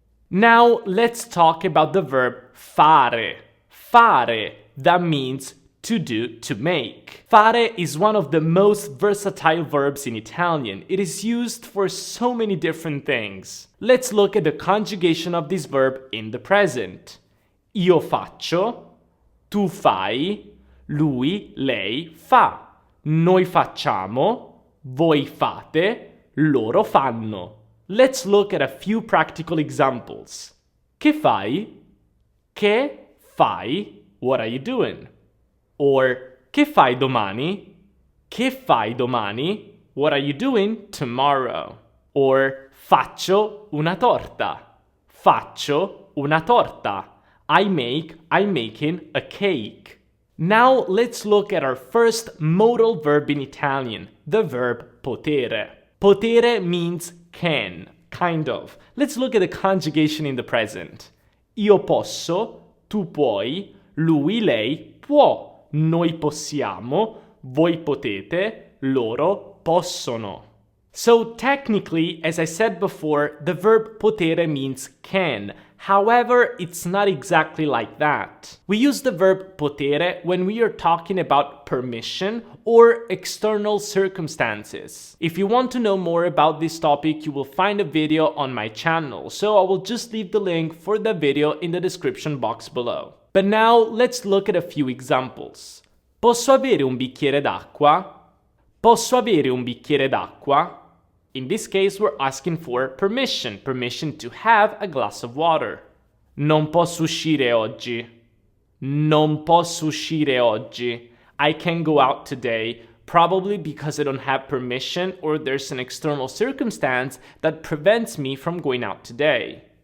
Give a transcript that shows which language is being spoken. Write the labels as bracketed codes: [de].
[en] Now let's talk about the verb fare. Fare, that means to do, to make. Fare is one of the most versatile verbs in Italian. It is used for so many different things. Let's look at the conjugation of this verb in the present. [it] Io faccio, tu fai, lui, lei fa. Noi facciamo, voi fate, loro fanno. [en] Let's look at a few practical examples. [it] Che fai? Che fai? [en] What are you doing? [it] Or che fai domani? Che fai domani? [en] What are you doing tomorrow? Or [it] faccio una torta. Faccio una torta. [en] I'm making a cake. Now let's look at our first modal verb in Italian, the verb potere. Potere means can, kind of. Let's look at the conjugation in the present. [it] Io posso, tu puoi, lui, lei può. Noi possiamo, voi potete, loro possono. [en] So technically, as I said before, the verb potere means can. However, it's not exactly like that. We use the verb potere when we are talking about permission or external circumstances. If you want to know more about this topic, you will find a video on my channel, so I will just leave the link for the video in the description box below. But now, let's look at a few examples. [it] Posso avere un bicchiere d'acqua? Posso avere un bicchiere d'acqua? [en] In this case, we're asking for permission to have a glass of water. [it] Non posso uscire oggi. Non posso uscire oggi. [en] I can't go out today, probably because I don't have permission or there's an external circumstance that prevents me from going out today.